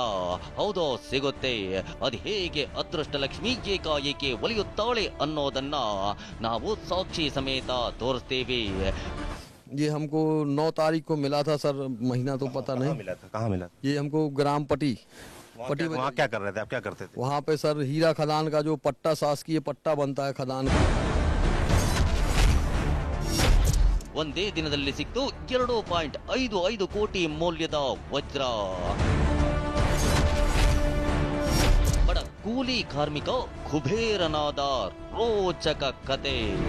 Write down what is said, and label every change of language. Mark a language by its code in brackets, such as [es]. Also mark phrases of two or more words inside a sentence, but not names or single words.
[kn] ಹೌದೋ, ಸಿಗುತ್ತೆ. ಅದು ಹೇಗೆ ಅದೃಷ್ಟ ಲಕ್ಷ್ಮಿ ಏಕಾಏಕಿ ಒಲಿಯುತ್ತಾಳೆ ಅನ್ನೋದನ್ನ ನಾವು ಸಾಕ್ಷಿ ಸಮೇತ ತೋರಿಸ್ತೇವೆ. [hi] ये हमको 9 तारीख को मिला था सर, महीना तो पता नहीं मिला था। कहाँ मिला था? ये हमको ग्राम पटी वहाँ क्या कर रहे थे? आप क्या करते थे? वहाँ पे सर हीरा खदान का जो पट्टा, शासकीय पट्टा बनता है खदान का। [kn] ಒಂದೇ ದಿನದಲ್ಲಿ ಸಿಕ್ತು 2.55 ಕೋಟಿ ಮೌಲ್ಯದ ವಜ್ರ. ಬಡ ಕೂಲಿ ಕಾರ್ಮಿಕ ಕುಬೇರನಾದ ರೋಚಕ ಕತೆ.